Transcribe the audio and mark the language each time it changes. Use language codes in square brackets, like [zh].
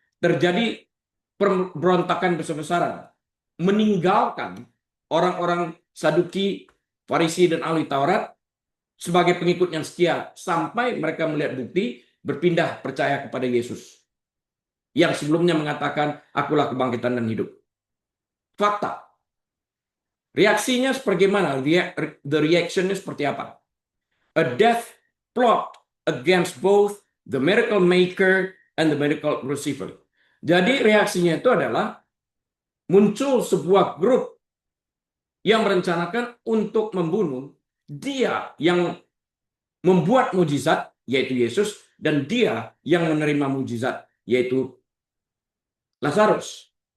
[id] Terjadi pemberontakan besar-besaran, meninggalkan orang-orang Saduki, Farisi, dan ahli Taurat sebagai pengikut yang setia sampai mereka melihat bukti berpindah percaya kepada Yesus yang sebelumnya mengatakan akulah kebangkitan dan hidup. Fakta. Reaksinya sebagaimana? The reactionnya seperti apa? [en] A death plot against both the miracle maker and the miracle receiver. [id] Jadi reaksinya itu adalah muncul sebuah grup yang merencanakan untuk membunuh dia yang membuat mujizat yaitu Yesus, dan dia yang menerima mujizat, yaitu Lazarus.